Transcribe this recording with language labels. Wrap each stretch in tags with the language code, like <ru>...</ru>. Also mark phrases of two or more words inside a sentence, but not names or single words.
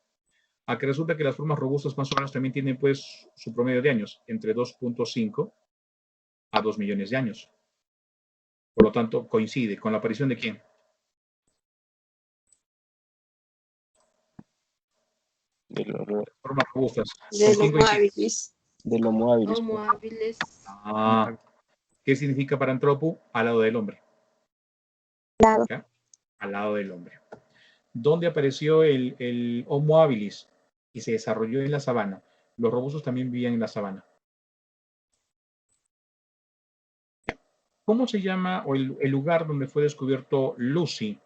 <es>A que resulta que las formas robustas más o menos también tienen pues su promedio de años, entre 2.5 a 2 millones de años. Por lo tanto, coincide con la aparición de ¿quién? De Formas robustas. Del Homo habilis. Homo habilis. Homo habilis. ¿Qué significa Paranthropo? Al lado del hombre. Lado. ¿Ya? Al lado del hombre. ¿Dónde apareció el Homo habilis? Y se desarrolló en la sabana. Los robustos también vivían en la sabana. ¿Cómo se llama o el lugar donde fue descubierto Lucy?</es>